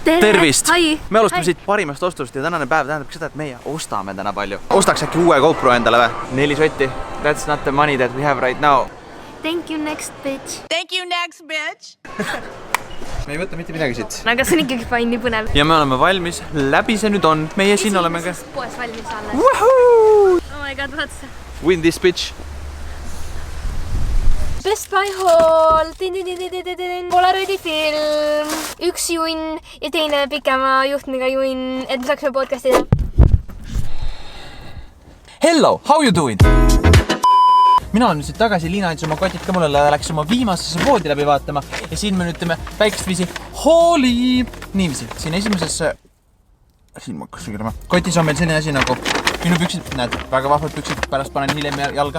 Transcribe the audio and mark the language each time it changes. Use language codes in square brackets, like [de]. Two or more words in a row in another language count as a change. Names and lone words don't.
[et] Tervist! Me alustame siit parimast ostust ja tänane päev tähendab seda, et meie ostame täna palju. Ostaks äkki uue GoPro endale või? 4 sotti. [en] That's not the money that we have right now. Thank you next bitch. Thank you next bitch. [et] Me ei võta mitte midagi siit. Aga see on ikkagi fine, nii põnev. Ja me oleme valmis. Läbi see nüüd on. Meie siin oleme ka. Poes valmis alles. Woohoo! [en] Oh my god, vaata. Win this bitch. Best Buy haul. [et] Polaroidi film. Üks junn ja teine pikema juhtmega junn, et me saaksime podcasti teha. [en] Hello, how you doing? [et] Mina olen nüüd siit tagasi, Liina andis oma kotid ka mulle, läks oma viimasesse poodi läbi vaatama ja siin me nüüd teeme väikest viisi hauli. Niiviisi, siin esimeses siin ma hakkas sõgirama. Kotis on meil selline asi nagu minu püksid, näed, väga vahvad püksid, pärast panen hiljem jalga.